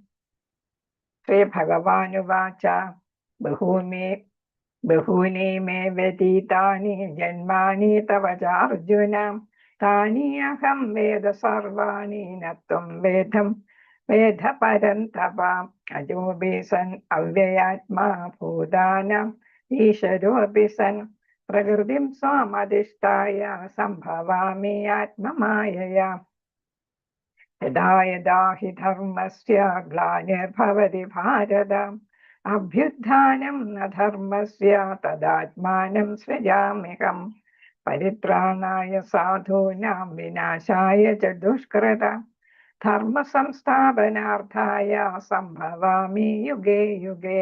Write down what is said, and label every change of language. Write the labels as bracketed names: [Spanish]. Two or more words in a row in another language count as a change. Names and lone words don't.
[Sanskrit] श्रीभगवानुवाच बहूनि मे व्यतीतानि जन्मानि तव चार्जुन तानि अहं वेद सर्वाणि न त्वं वेद परन्तप. अजोपि सन् अव्ययात्मा भूतानां ईश्वरोपि सन् प्रकृतिं स्वामधिष्ठाय संभवामि आत्ममायया. यदा यदा हि धर्मस्य ग्लानिर्भवति भारत अभ्युत्थानं न धर्मस्य तदात्मानं सृजाम्यहम्. परित्राणाय साधूनां विनाशाय च दुष्कृतं धर्म संस्थापनार्थाय संभवामि युगे युगे.